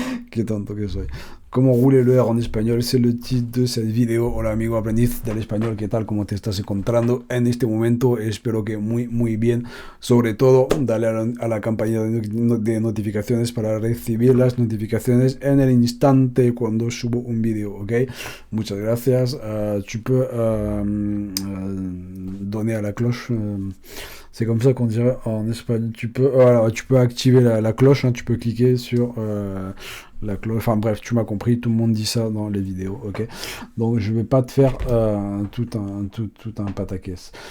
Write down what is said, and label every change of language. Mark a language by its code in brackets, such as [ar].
[es] Qué tonto que soy. [fr] Comment rouler le R en español, c'est le titre de cette vidéo. [es] Hola amigo aprendiz del español, ¿qué tal? ¿Cómo te estás encontrando en este momento? Espero que muy bien. Sobre todo, dale a la campanita de notificaciones para recibir las notificaciones en el instante cuando subo un vídeo, ¿ok? Muchas gracias. [fr] Tu peux donner à la cloche. C'est comme ça qu'on dirait en espagnol. Tu peux activer la cloche, hein, tu peux cliquer sur la cloche. Enfin bref, tu m'as compris, tout le monde dit ça dans les vidéos, ok. Donc je vais pas te faire tout un pataquès.